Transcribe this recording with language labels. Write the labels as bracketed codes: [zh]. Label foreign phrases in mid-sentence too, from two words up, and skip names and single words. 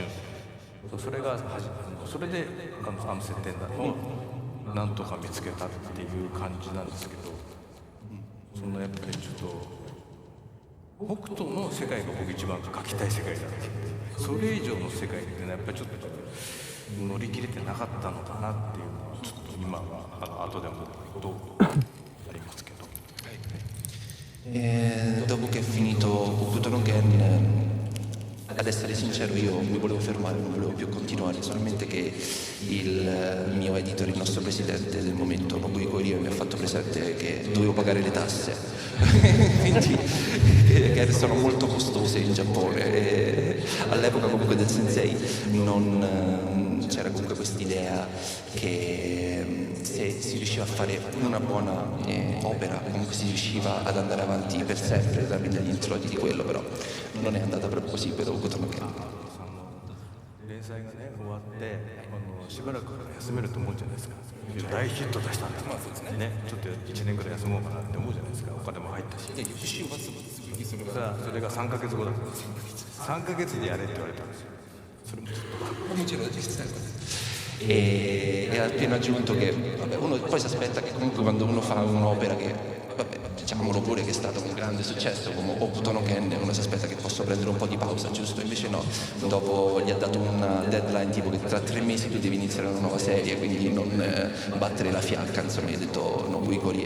[ja] それがそれで設定をなんとか見つけたっていう感じなんですけど、そのやっぱりちょっと北斗の世界が僕一番描きたい世界だってそれ以上の世界っていうのはやっぱりちょっと乗り切れてなかったのかなっていうのはちょっと今は後で思うことありますけど。 [it] Dopo che è finito Hokuto no Ken, ad essere sincero io mi volevo fermare, non volevo più continuare, solamente che il mio editor, il nostro presidente del momento, Nobuo Ikorie, mi ha fatto presente che dovevo pagare le tasse, quindi che sono molto costose in Giappone e all'epoca comunque del sensei non c'era comunque quest'idea che se si riusciva a fare una buona opera comunque si riusciva ad andare avanti per sempre tramite gli introiti di quello, però non è andata proprio così per Hokuto no Ken. [ja] 連載がね終わってしばらく休めると思うじゃないですか。大ヒット出したんだね、ちょっと1年ぐらい休もうかなって思うじゃないですか。お金も入ったし。それが3ヶ月後だったんですよ。3ヶ月でやれって言われたんですよ。それもちょっと [it] e ha appena aggiunto che vabbè, uno poi si aspetta che comunque quando uno fa un'opera che vabbè, diciamolo pure che è stato un grande successo come Hokuto no Ken, uno si aspetta che possa prendere un po' di pausa, giusto? Invece no, dopo gli ha dato una deadline tipo che tra 3 mesi tu devi iniziare una nuova serie, quindi non battere la fiacca, insomma, gli ha detto Nobuo Ikorie.